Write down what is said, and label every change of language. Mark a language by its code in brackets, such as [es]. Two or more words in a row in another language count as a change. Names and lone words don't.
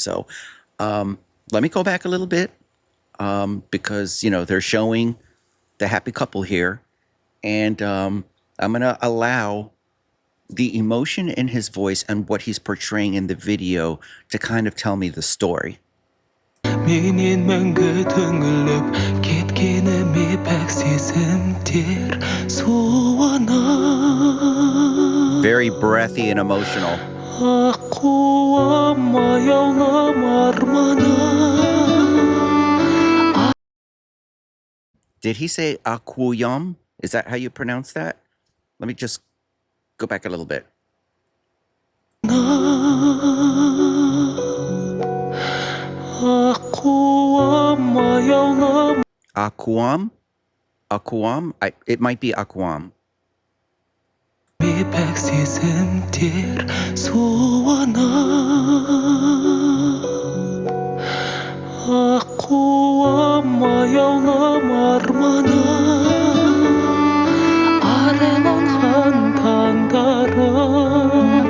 [en] So let me go back a little bit because they're showing the happy couple here, and I'm gonna allow the emotion in his voice and what he's portraying in the video to kind of tell me the story. [kk] Менен мәңгі түңіліп кеткеніме пәк сезімдер суына. [en] Very breathy and emotional. [kk] Aqquym аяулым арманы. [en] Did he say Aqquym? Is that how you pronounce that? Let me just go back a little bit. [kk] Aqquym аяулым. [en] Aqquym? Aqquym? It might be Aqquym. [kk] Пәк сезімдер суына. Aqquym аяулым арманы. Араланған таңдарым.